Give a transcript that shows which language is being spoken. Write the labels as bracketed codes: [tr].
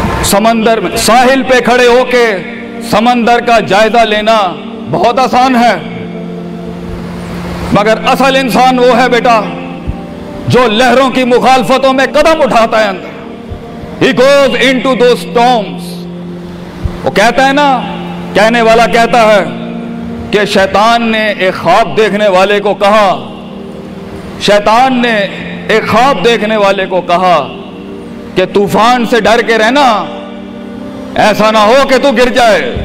[ur] سمندر میں ساحل پہ کھڑے ہو کے سمندر کا جائزہ لینا بہت آسان ہے، مگر اصل انسان وہ ہے بیٹا جو لہروں کی مخالفتوں میں قدم اٹھاتا ہے اندر. [en] He goes into those storms. [ur] وہ کہتا ہے نا، کہنے والا کہتا ہے کہ شیطان نے ایک خواب دیکھنے والے کو کہا، شیطان نے ایک خواب دیکھنے والے کو کہا کہ طوفان سے ڈر کے رہنا، ایسا نہ ہو کہ تو گر جائے.